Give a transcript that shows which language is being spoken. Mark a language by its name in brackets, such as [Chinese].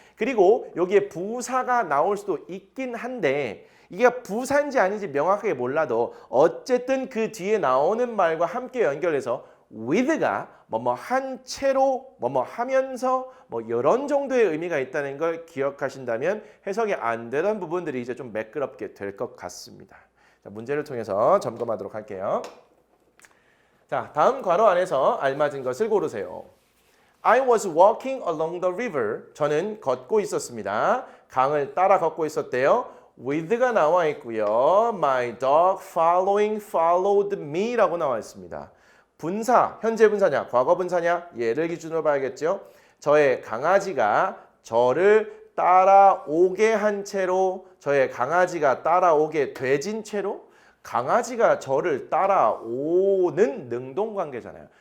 [Korean] 그리고 여기에 부사가 나올 수도 있긴 한데 이게 부사인지 아닌지 명확하게 몰라도 어쨌든 그 뒤에 나오는 말과 함께 연결해서 with가 뭐뭐 한 채로 뭐뭐 하면서 뭐 이런 정도의 의미가 있다는 걸 기억하신다면 해석이 안 되던 부분들이 이제 좀 매끄럽게 될 것 같습니다. 자, 문제를 통해서 점검하도록 할게요. 자, 다음 괄호 안에서 알맞은 것을 고르세요. [English] I was walking along the river. [Korean] 저는 걷고 있었습니다. 강을 따라 걷고 있었대요. with가 나와 있고요. [English] My dog followed me [Korean] 라고 나와 있습니다. 분사, 현재 분사냐, 과거 분사냐? 얘를 기준으로 봐야겠죠. 저의 강아지가 저를 따라오게 한 채로, 저의 강아지가 따라오게 되진 채로, 강아지가 저를 따라오는 능동관계잖아요.